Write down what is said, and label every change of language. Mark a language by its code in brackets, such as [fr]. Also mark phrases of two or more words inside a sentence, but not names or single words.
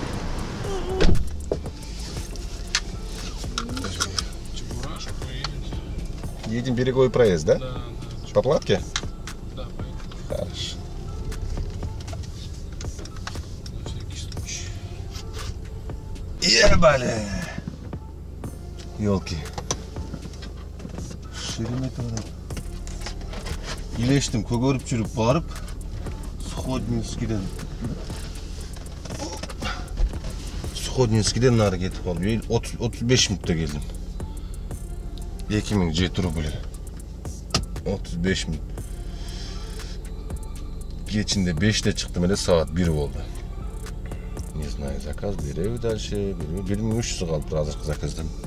[ru] Чебурашку и... Едем береговой проезд, да? Да. По платке? Да, поехали. Хорошо. На всякий случай. Ебали! Елки. [ky] Шереметовадан илештим, көгөрүп жүрүп барып, Сходнинскийден нары кетип калып, 35 мүнөттө келдим. 2007 рубль. 35 мүнөт. Кечинде 5'те чыктым эле, саат 1 болду. [ru] Не знаю, [ky] заказ береби дальше, 1300 калыптыр азыркы заказдан.